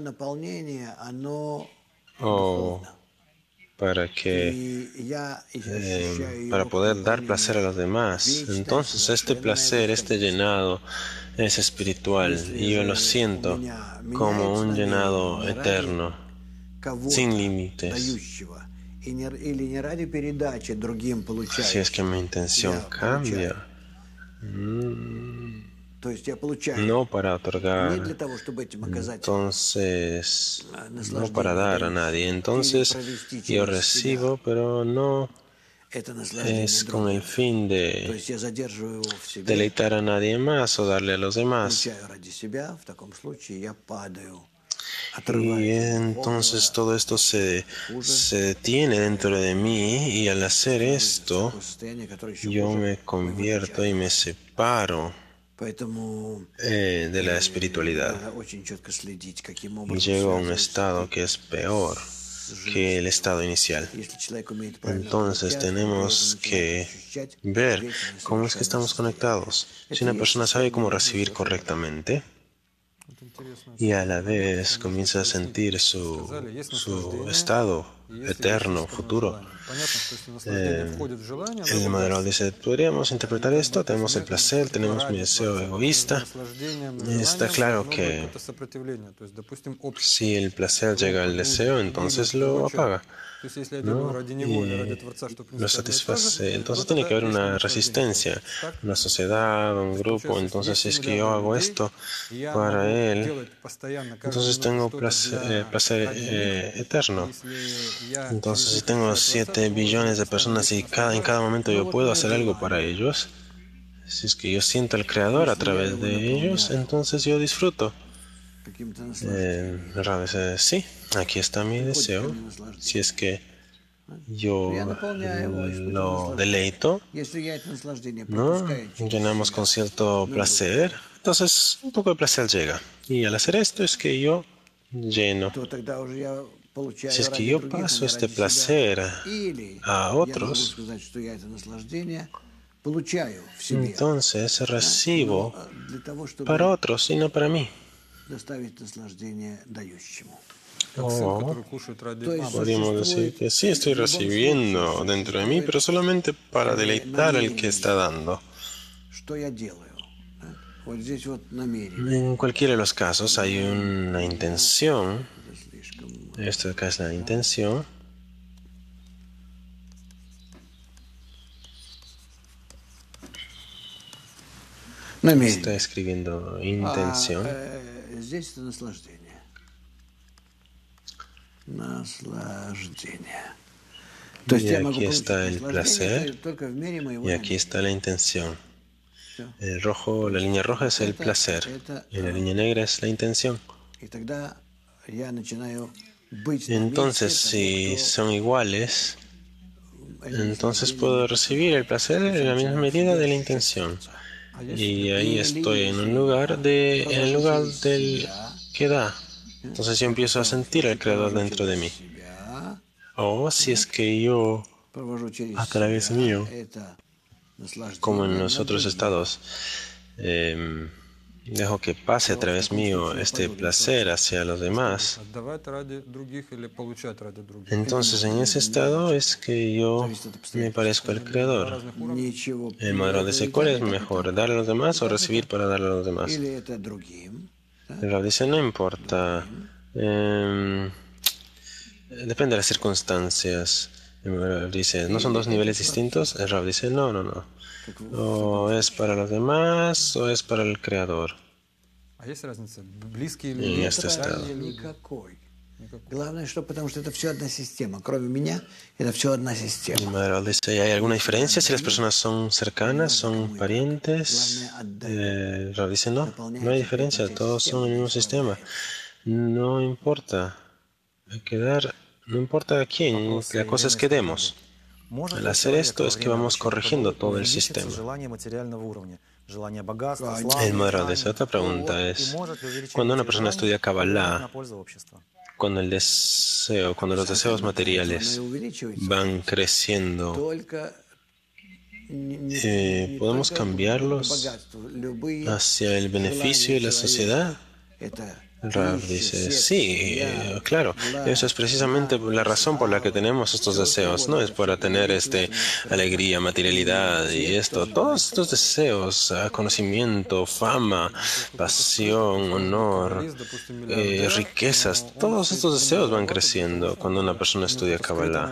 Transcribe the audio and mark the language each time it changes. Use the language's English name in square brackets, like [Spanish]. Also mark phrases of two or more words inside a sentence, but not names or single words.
[Spanish] o para poder dar placer a los demás, entonces este placer, este llenado es espiritual y yo lo siento como un llenado eterno, sin límites. [Russian] или не ради передачи другим [Spanish] Si es que mi intención [Russian] я [Spanish] cambia, [Russian] То есть я получаю [Spanish] no para [Russian] не [Spanish] otorgar, [Russian] для того, чтобы этим оказать [Spanish] entonces, no para [Russian] наслаждение [Spanish] dar a nadie. [Russian] дающему, или [Spanish] Entonces, [Russian] провести [Spanish] yo [Russian] через себя [Spanish] recibo, pero no [Russian] это наслаждение [Spanish] es con el [Russian] другим. [Spanish] fin [Russian] То [Spanish] de [Russian] есть я задерживаю его в себе, [Spanish] deleitar a nadie más o darle a los demás. [Russian] получаю ради себя, в таком случае я падаю, [Spanish] Y [Russian] отрываюсь от [Spanish] entonces [Russian] духовного, [Spanish] todo esto se detiene dentro de mí y al hacer [Russian] становлюсь в [Spanish] esto, [Russian] такое состояние, которое еще [Spanish] yo [Russian] хуже, [Spanish] me convierto y me separo [Russian] Поэтому [Spanish] de la espiritualidad [Russian] надо очень четко следить, каким [Spanish] y [Russian] образом [Spanish] llego a un [Russian] связывается [Spanish] estado que es peor que el estado inicial. [Russian] Если человек умеет правильно [Spanish] Entonces [Russian] подключаться, он [Spanish] tenemos [Russian] должен начинать [Spanish] que [Russian] ощущать [Spanish] ver [Russian] вечное [Spanish] cómo es que [Russian] совершенное [Spanish] estamos [Russian] состояние. [Spanish] conectados. Si [Russian] Это [Spanish] una [Russian] и есть [Spanish] persona sabe cómo [Russian] состояние [Spanish] recibir [Russian] жизни. [Spanish] correctamente [Russian] Это интересно. [Spanish] y a la vez comienza a sentir su estado eterno, futuro, [Russian] Понятно, что если наслаждение входит в желание, [Spanish] el moderador dice, podríamos interpretar esto, tenemos el placer, tenemos mi deseo egoísta. Está claro que si el placer llega al deseo, entonces lo apaga, ¿no? Y lo satisface. Entonces tiene que haber una resistencia, una sociedad, un grupo. Entonces si es que yo hago esto para él, entonces tengo placer eterno. Entonces si tengo 7 billones de personas y en cada momento yo puedo hacer algo para ellos, si es que yo siento al Creador a través de ellos, entonces yo disfruto. [Russian] Каким-то наслаждением. [Spanish] Rab dice, sí, aquí está mi deseo. Si es que yo [Russian] Я наполняю его и испытываю [Spanish] lo [Russian] наслаждение. [Spanish] deleito, [Russian] Если я это наслаждение [Spanish] ¿no? [Russian] пропускаю через [Spanish] Llenamos [Russian] себя, [Spanish] con cierto placer, entonces un poco de placer llega. Y al hacer esto es que yo lleno. [Russian] то тогда уже я получаю [Spanish] Si es que [Russian] ради [Spanish] yo [Russian] других, а [Spanish] paso [Russian] не [Spanish] este [Russian] ради [Spanish] placer [Russian] себя. Или [Spanish] a [Russian] я могу [Spanish] otros, [Russian] сказать, что я это наслаждение получаю в себе. [Spanish] entonces [Russian] Но [Spanish] recibo [Russian] для того, чтобы [Spanish] para otros y no para mí. [Russian] доставить наслаждение дающему. [Spanish] O [Russian] То есть [Spanish] podríamos decir que sí estoy recibiendo dentro de mí, pero solamente para deleitar al que está dando. [Russian] что я делаю? Да? Вот здесь вот намерение. [Spanish] En cualquiera de los casos hay una intención. [Russian] Это слишком [Spanish] Esto acá es la intención. [Russian] намерение. [Spanish] Está escribiendo intención. [Russian] Здесь это наслаждение. Наслаждение. То есть [Spanish] Y [Russian] я могу [Spanish] aquí [Russian] получить [Spanish] está el [Russian] наслаждение [Spanish] placer [Russian] только в мере моего [Spanish] y aquí [Russian] намерения. [Spanish] está la intención. [Russian] Всё. [Spanish] El rojo, la línea roja es el placer y la línea negra es la intención. [Russian] И тогда я начинаю быть на [Spanish] Entonces, [Russian] месте [Spanish] si [Russian] того, [Spanish] son iguales, [Russian] кто [Spanish] entonces puedo recibir el placer en la misma medida de la intención. Y ahí estoy en un lugar en el lugar del que da. Entonces yo empiezo a sentir al Creador dentro de mí. [Russian] себя, [Spanish] O si es que yo, [Russian] провожу через [Spanish] a través [Russian] себя, [Spanish] mío, [Russian] это наслаждение [Spanish] como en los [Russian] над [Spanish] otros [Russian] другим. [Spanish] estados, dejo que pase a través mío este placer hacia los demás, [Russian] Отдавать ради других или получать ради других. [Spanish] entonces en ese estado es que yo me parezco al Creador. [Russian] Ничего [Spanish] El moderador dice, ¿cuál es mejor, dar a los demás o recibir para dar a los demás? [Russian] Или это другим, да? [Spanish] El Rab dice, no importa, depende de las circunstancias. El Rab dice, ¿no son dos niveles distintos? El Rab dice, no. O es para los demás o es para el Creador. [Russian] А есть разница? Близкие [Spanish] En [Russian] люди, [Spanish] este estado. [Russian] дальние люди. никакой. Главное, что потому что это все одна система. Кроме меня, это все одна [Spanish] El [Russian] система. [Spanish] moderador dice, ¿hay alguna diferencia si las personas son cercanas, son parientes? El Rab dice, no hay diferencia, todos son el mismo sistema. No importa, hay que dar, no importa a quién, la cosa es que demos. Al hacer esto es que vamos corrigiendo todo el sistema. El moderador dice, otra pregunta es, cuando una persona estudia Kabbalah, cuando los deseos materiales van creciendo, [Russian] Только не [Spanish] ¿podemos [Russian] только [Spanish] cambiarlos [Russian] богатство, любые [Spanish] hacia el beneficio de la sociedad? [Russian] это [Spanish] Rav dice, sí, claro, eso es precisamente la razón por la que tenemos estos deseos. No es para tener alegría, materialidad y esto. Todos estos deseos, conocimiento, fama, pasión, honor, riquezas, todos estos deseos van creciendo cuando una persona estudia Kabbalah.